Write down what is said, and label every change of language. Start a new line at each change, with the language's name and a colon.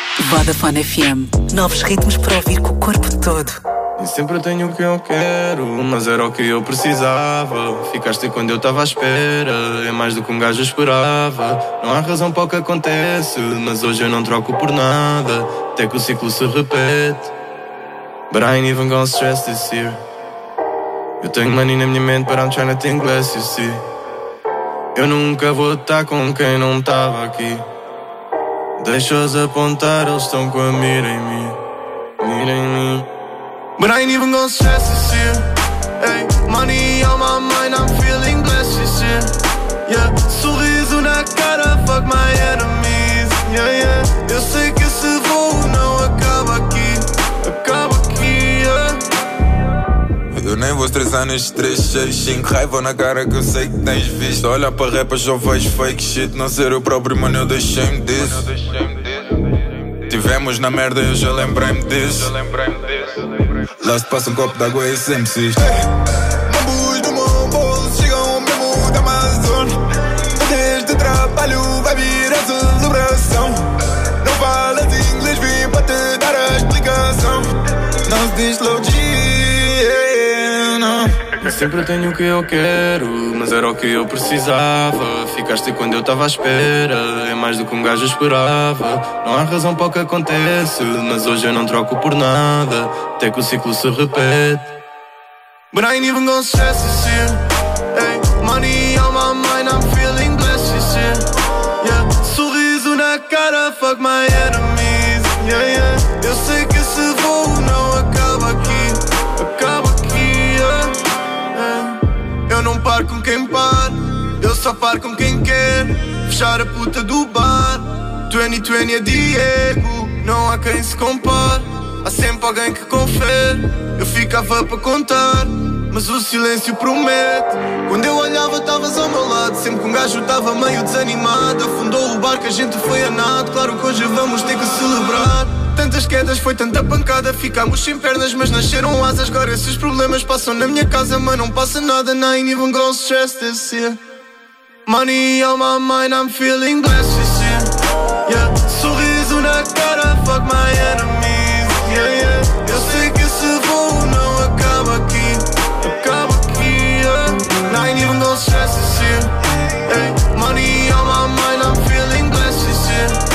Portuguese: Vodafone FM, novos ritmos para ouvir com o corpo todo. E sempre eu tenho o que eu quero, mas era o que eu precisava. Ficaste quando eu estava à espera, é mais do que um gajo esperava. Não há razão para o que acontece, mas hoje eu não troco por nada. Até que o ciclo se repete.
English: But I ain't even gonna stress this year.
Portuguese: Eu tenho money na minha mente,
English: but I'm trying to think less, you see.
Portuguese: Eu nunca vou estar com quem não estava aqui. Deixa-os apontar, eles estão com a mira em mim. Mira em mim.
English: But I ain't even gonna stress this year. Hey, money on my mind, I'm feeling blessed this year. Yeah,
Portuguese: sorriso na cara,
English: fuck my enemies. Yeah, yeah.
Portuguese: Eu sei que esse voo não acaba aqui. Acaba aqui, yeah. Eu nem vou estressar nestes 3, 6, 5. Raiva na cara que eu sei que tens visto. Olha para rapa, só vejo fake shit. Não ser o próprio, mano, eu deixei-me disso. Tivemos na merda, eu já lembrei-me disso. Last passa um copo d'água e sem MCs. Hey, mambos do meu bolso chegam mesmo da Amazônia. Antes de trabalho vai vir a celebração. Não falas inglês, vim para te dar a explicação. Não se diz low G, yeah, não. Eu sempre tenho o que eu quero, mas era o que eu precisava. Ficaste quando eu estava à espera, é mais do que um gajo esperava. Não há razão para o que acontece, mas hoje eu não troco por nada. Até que o ciclo se repete.
English: But I ain't even gonna stress this year. Hey, money on my mind, I'm feeling blessed this year. Yeah,
Portuguese: sorriso na cara,
English: fuck my enemies. Yeah, yeah.
Portuguese: Eu sei que esse voo não acaba aqui. Acaba aqui, yeah. Eu não paro com quem para. Eu só paro com quem quer. Fechar a puta do bar. 2020 é Diego. Não há quem se compare. Há sempre alguém que confere. Eu ficava para contar, mas o silêncio promete. Quando eu olhava estavas ao meu lado. Sempre que um gajo estava meio desanimado. Afundou o barco, a gente foi a nado. Claro que hoje vamos ter que celebrar. Tantas quedas, foi tanta pancada. Ficámos sem pernas, mas nasceram asas. Agora esses problemas passam na minha casa. Mas não passa nada, não
English: ain't even gonna stress this year. Money on my mind, I'm feeling blessed this year. Yeah,
Portuguese: sorriso na cara,
English: fuck my enemies.
Portuguese: Yeah, yeah. Eu sei que esse voo não acaba aqui. Acaba aqui, yeah.
English: Now I ain't even gonna stress this year. Hey, money on my mind, I'm feeling blessed this year.